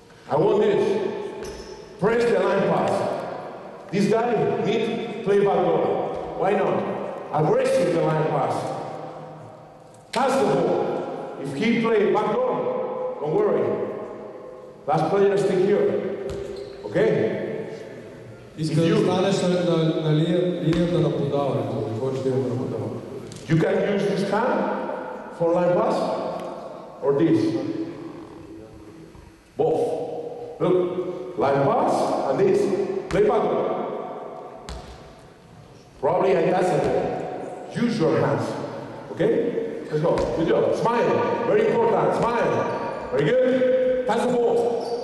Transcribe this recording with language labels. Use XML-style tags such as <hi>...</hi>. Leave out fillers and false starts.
<en>I want this. Press the line pass. This guy needs to play back door. Why not? Aggressive the line pass. Pass the ball. If he plays back door, don't worry. Last player stick here. Okay?</en> <bg>Иска да станеш на линията на подаването. Какво ще има на подаването?</bg> <en>You can use this hand for line pass or this. Both. Look, line pass and this. Play backward. Probably I pass it. Use your hands. Okay? Let's go. Good job. Smile. Very important. Smile. Very good. Pass the ball.</en>